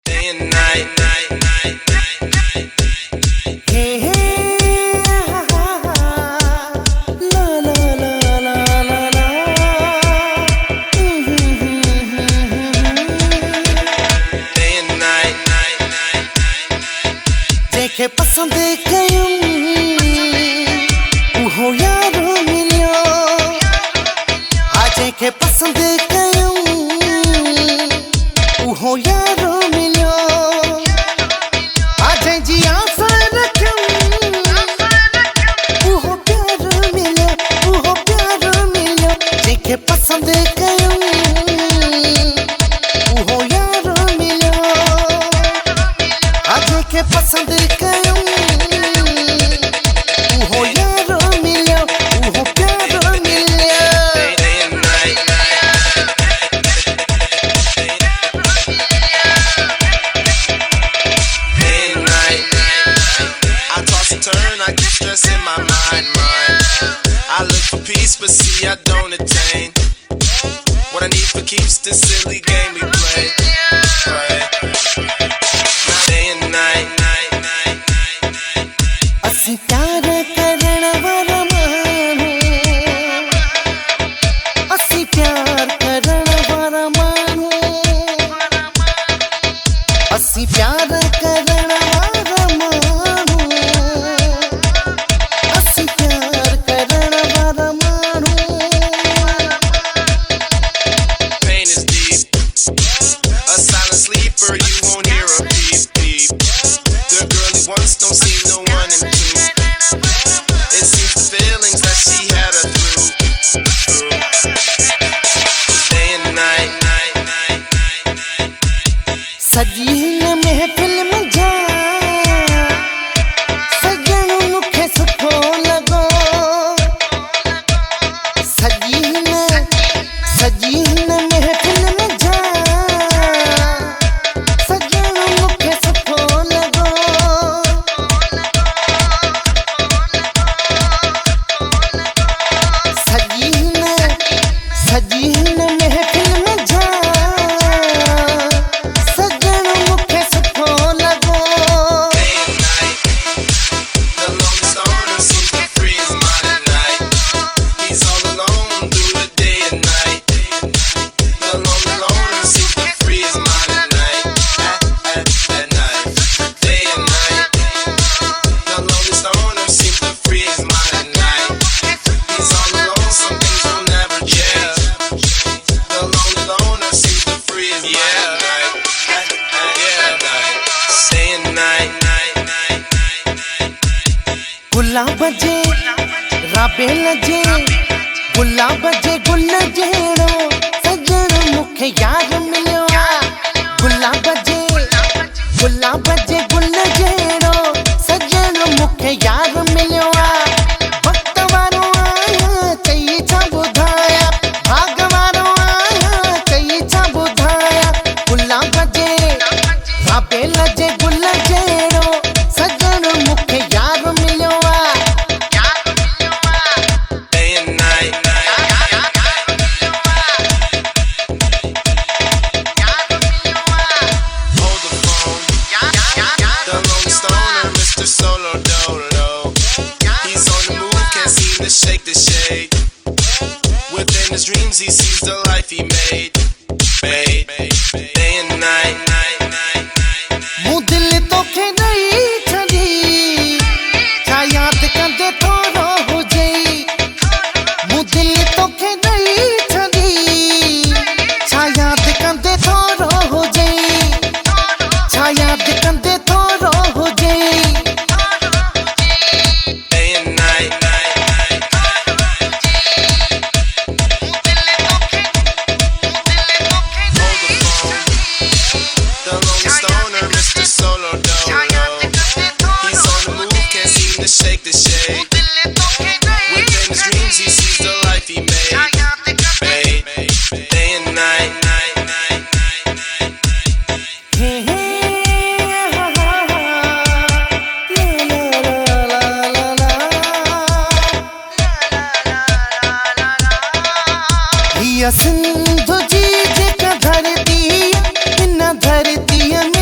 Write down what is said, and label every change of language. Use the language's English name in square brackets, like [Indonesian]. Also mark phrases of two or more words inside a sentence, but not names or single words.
[English] day and night. Hey, hey, la la la la la la. Day and night. [Sindhi] देखे पसंद कयूं उहो यारो मिलियो आज के पसंद कयूं उहो यारो मिलियो आज जी आशा रखूं उहो प्यारो मिलियो देखे पसंद कयूं उहो यारो मिलियो आज के पसंद कयूं उहो यारो मिलियो उहो प्यारो मिलियो [English] Day and night. Day and night. I toss and turn, I get stress in my mind. I look for peace, but see I don't attain. What I need for keeps this silly game we play. Right. Day and night. [Sindhi] असी प्यार करण वाला मानू असी प्यार करण वाला मानू असी प्यार करण वाला मानू असी प्यार करण वाला मानू [English] Pain is deep. A silent sleeper, you won't hear a beep beep. The girl he wants don't see no one in two. It seems the feelings that she had her through. Day and night. [Sindhi] सजी न महफिल में जा सजन मुखे सुठो लगो सजी न महफिल में जा सजन मुखे सुठो लगो सजी न महफिल में जा सजन मुखे सुठो लगो [English] Day and night. The lonely stoner seems to free his mind at night. He's all alone through the day and night. The lonely loner seems to free his mind at night. At night. Day and night. The lonely stoner seems to free his mind at night. He's all alone, some things will never change. The lonely loner seems to free his mind at night. At night. Day and night. [Sindhi] गुलाब जे राबे लजे गुलाब जे गुल जेड़ो सजन मुखे यार मिलियो गुलाब जे गुल जेड़ो सजन मुखे यार मिलियो वक्त वारो आया चई छा बुधाया भाग वारो आया चई छा बुधाया गुलाब जे राबे लजे गुल जेड़ो सजन मुखे यार मिलियो [English] Day and night. Hold the phone. The lonely stoner, Mr. Solo Dolo. He's on the move, can't seem to shake the shade. Within his dreams, he sees the life he made. Day and night. [Sindhi] मुँह दिल तो खे नहीं छड़ी छा याद कंदे थोरो हो जाई मुँह दिल तो खे नहीं छड़ी छा याद कंदे थोरो हो जाई छा याद कंदे थोरो हो जाई [English] Day and night. Hold the phone. The lonely stoner, Mr. Solo Dolo. He's on the move, can't seem to shake the shade. Within his dreams, he sees the life he made. Day and night. हे हे हा हा हा ला ला ला ला [Sindhi] हिया सिंधु जी जेका धरती इन धरती